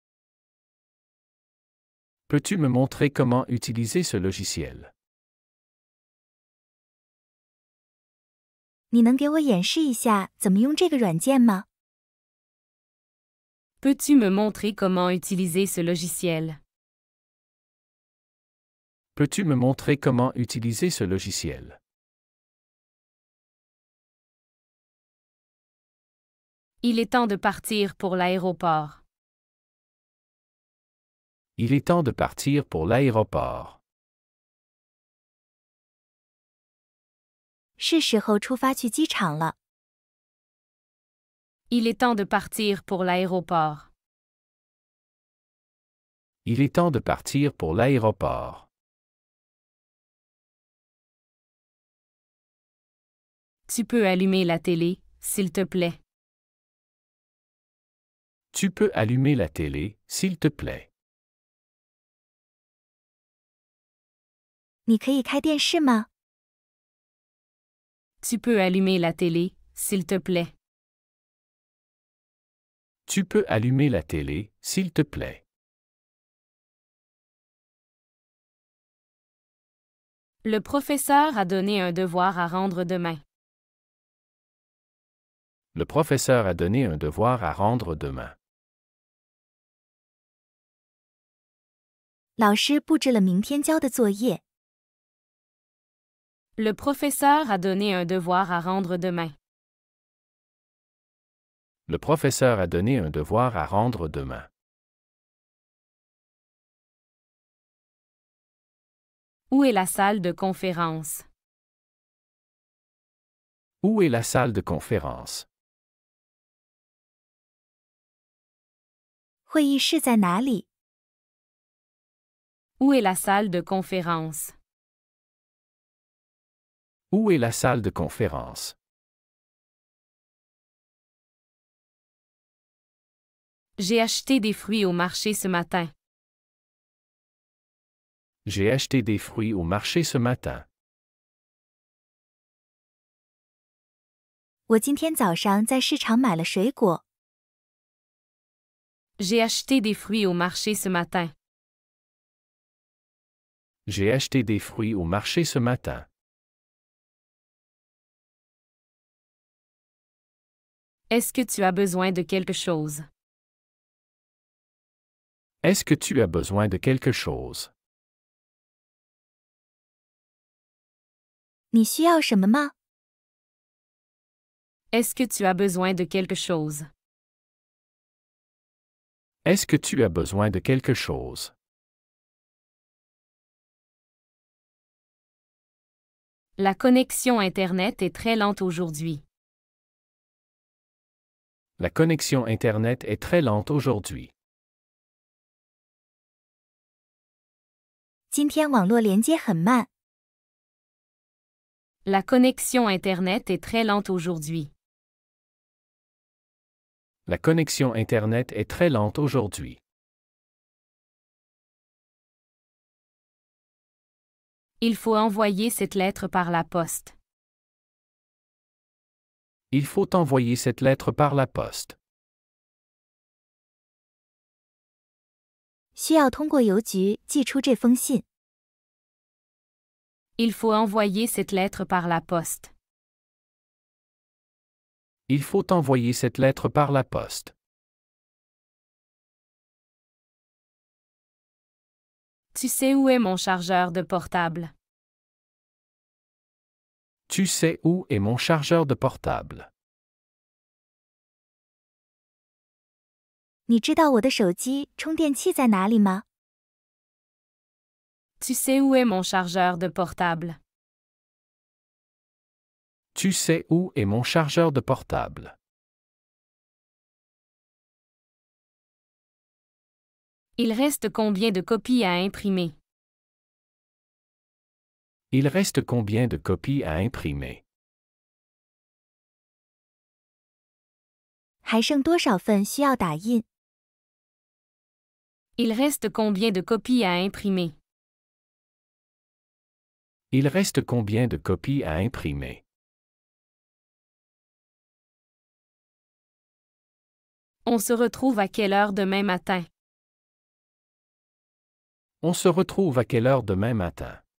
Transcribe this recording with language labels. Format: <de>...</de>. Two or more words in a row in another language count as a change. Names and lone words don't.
<fr>Peux-tu me montrer comment utiliser ce logiciel?</fr> <zh>你能给我演示一下怎么用这个软件吗？</zh> <fr>Peux-tu me montrer comment utiliser ce logiciel? Peux-tu me montrer comment utiliser ce logiciel? Il est temps de partir pour l'aéroport. Il est temps de partir pour l'aéroport.</fr> <zh>是时候出发去机场了。</zh> <fr>Il est temps de partir pour l'aéroport. Il est temps de partir pour l'aéroport. Tu peux allumer la télé, s'il te plaît. Tu peux allumer la télé, s'il te plaît.</fr> <zh>你可以开电视吗？</zh> <fr>Tu peux allumer la télé, s'il te plaît. Tu peux allumer la télé, s'il te plaît. Le professeur a donné un devoir à rendre demain. Le professeur a donné un devoir à rendre demain.</fr> <zh>老师布置了明天交的作业。</zh> <fr>Le professeur a donné un devoir à rendre demain. Le professeur a donné un devoir à rendre demain. Où est la salle de conférence? Où est la salle de conférence?</fr> <zh>会议室在哪里？</zh> <fr>Où est la salle de conférence? Où est la salle de conférence? J'ai acheté des fruits au marché ce matin. J'ai acheté des fruits au marché ce matin.</fr> <zh>我今天早上在市场买了水果。</zh> <fr>J'ai acheté des fruits au marché ce matin. J'ai acheté des fruits au marché ce matin. Est-ce que tu as besoin de quelque chose? Est-ce que tu as besoin de quelque chose?</fr> <zh>你需要什么吗？</zh> <fr>Est-ce que tu as besoin de quelque chose? Est-ce que tu as besoin de quelque chose? La connexion Internet est très lente aujourd'hui. La connexion Internet est très lente aujourd'hui.</fr> <zh>今天网络连接很慢。</zh> <fr>La connexion Internet est très lente aujourd'hui. La connexion Internet est très lente aujourd'hui. Il faut envoyer cette lettre par la poste. Il faut envoyer cette lettre par la poste.</fr> <zh>需要通过邮局寄出这封信。</zh> <fr>Il faut envoyer cette lettre par la poste. Il faut envoyer cette lettre par la poste. Tu sais où est mon chargeur de portable? Tu sais où est mon chargeur de portable?</fr> <zh>你知道我的手机充电器在哪里吗？</zh> <fr>Tu sais où est mon chargeur de portable? Tu sais où est mon chargeur de portable? Il reste combien de copies à imprimer? Il reste combien de copies à imprimer?</fr> <zh>还剩多少份需要打印？</zh> <fr>Il reste combien de copies à imprimer? Il reste combien de copies à imprimer? On se retrouve à quelle heure demain matin? On se retrouve à quelle heure demain matin?</fr>